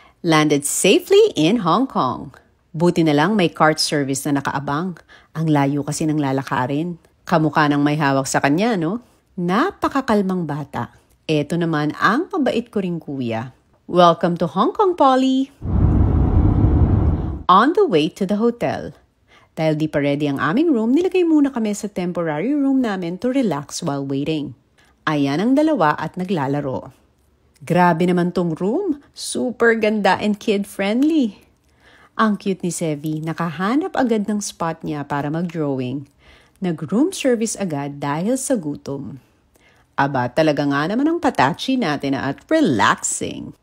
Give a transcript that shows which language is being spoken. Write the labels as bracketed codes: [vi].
[en] Landed safely in Hong Kong. [tl] Buti na lang may cart service na nakaabang. Ang layo kasi ng lalakarin. Kamukha ng may hawak sa kanya, no? Napakakalmang bata. Eto naman ang mabait ko ring kuya. [en] Welcome to Hong Kong, Polly! On the way to the hotel. [tl] Dahil di pa ready ang aming room, nilagay muna kami sa temporary room namin [en] to relax while waiting. [tl] Ayan ang dalawa at naglalaro. Grabe naman tong room. Super ganda and kid-friendly. Ang cute ni Sevi, nakahanap agad ng spot niya para mag-drawing. Nag-room service agad dahil sa gutom. Aba, talaga nga naman ang Patachi natin at relaxing.